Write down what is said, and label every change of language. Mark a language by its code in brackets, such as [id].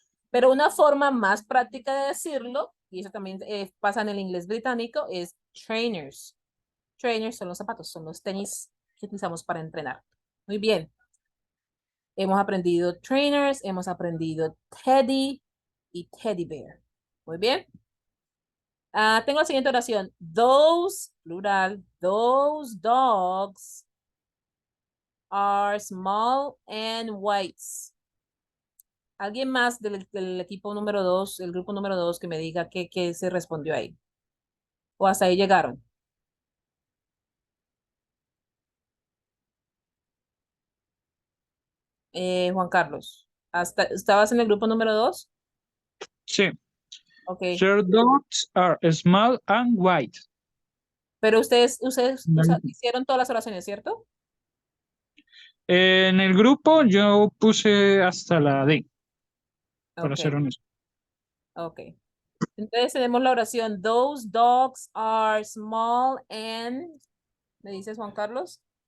[es] Pero una forma más práctica de decirlo, y eso también pasa en el inglés británico, es trainers. Trainers son los zapatos, son los tenis que utilizamos para entrenar. Muy bien. Hemos aprendido trainers, hemos aprendido teddy y teddy bear. Muy bien. Tengo la siguiente oración. [en] Those, plural, those dogs are small and white. [es] ¿Alguien más del equipo número 2, el grupo número 2, que me diga qué se respondió ahí? ¿O hasta ahí llegaron? Juan Carlos, ¿estabas en el grupo número 2? Sí. Ok. [en] Their dogs are small and white. [es] Pero ustedes hicieron todas las oraciones, ¿cierto? En el grupo yo puse hasta la D, para Ok. ser honesto. Ok. Entonces tenemos la oración, [en] those dogs are small and, [es] ¿me dices Juan Carlos?